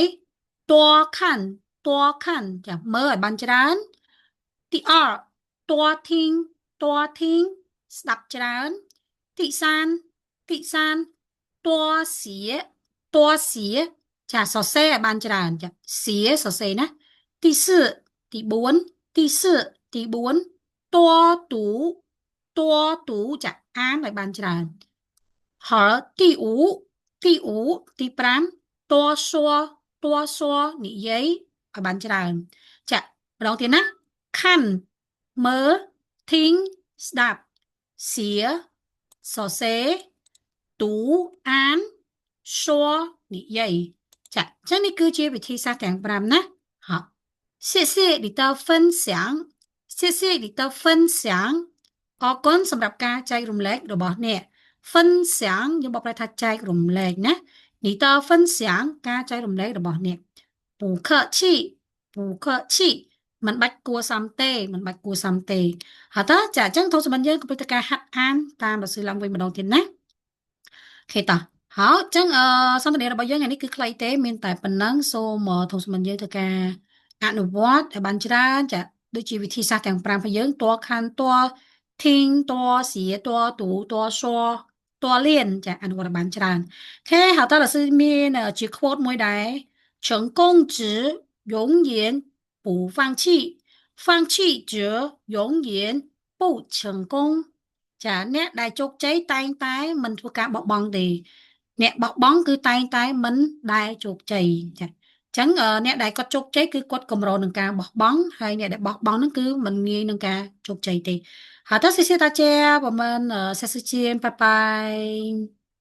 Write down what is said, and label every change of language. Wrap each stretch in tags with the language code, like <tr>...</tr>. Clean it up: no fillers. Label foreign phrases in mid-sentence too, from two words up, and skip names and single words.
<km>1</km> <zh>多看多看</zh> <km>ចាមើលឲ្យបានច្រើនទី2</km> <zh>多听多听</zh> <km>ស្ដាប់ច្រើនទី 3ទី 3</km> <zh>多写多写</zh> <km>ចាសរសេរឲ្យបានច្រើនចា写សរសេរណាទី4ទី4ទី4ទី4</km> <zh>多读多读</zh> <km>ចាអានឲ្យបានច្រើនហើយទី5ទី5ទី5</km> <zh>多说多说</zh> <km>និយាយឲ្យបានច្រើនចាម្ដងទៀតណាខាន់មើ លធីងស្ដាប់សៀសរសេរទូអានសួរនិយាយចាចឹងនេះគឺជាវិធីសាស្ត្រទាំង5ណាហៅ</km> <zh>谢谢你的分享谢谢你的分享</zh> <km>អរគុណសម្រាប់ការចែករំលែករបស់អ្នក分享យើងបកប្រែថាចែករំ លែកណា</km> <zh>你的分享</zh> <km>ការចែករំលែករបស់អ្នក</km> <zh>不客气不客气</zh> <km>មិនបាច់គួរសមទេមិនបាច់គួរសមទេហើយតើចាអញ្ចឹងធំសម្បត្តិយើងក៏ពីការហាត់អានតាមរសៀ លឡើងវិញម្ដងទៀតណាអូខេតោះហើយអញ្ចឹងសន្ទនារបស់យើងថ្ងៃនេះគឺខ្លីទេមានតែប៉ុណ្ណឹងសូមធំសម្បត្តិយើងធ្វើការអនុវត្តឲ្យបានច្រើន ចាដូចជាវិធីសាស្ត្រទាំង5របស់យើងតខាន់ត</km> <zh>听多写多读多说多练</zh> <km>ចាអនុវត្តឲ្យបាន ច្រើនអូខេហើយតើ老师មានជា quote មួយដែរ</km> <zh>成功者永远不放弃放弃者永远不成功</zh> <km>ចាអ្នកដែលជោគជ័យតែងតែមិនធ្វើការបោះបង់ទេអ្នកបោះបង់គឺតែងតែមិនដែលជោគជ័យចាអញ្ចឹងអ្នកដែលគាត់ជោគជ័យគឺគាត់កម្រនឹងការបោះបង់ហើយអ្នកដែលបោះបង់ហ្នឹងគឺមិនងាយនឹងការជោគជ័យទេ</km> <zh>好的谢谢大家我们下次见拜拜</zh>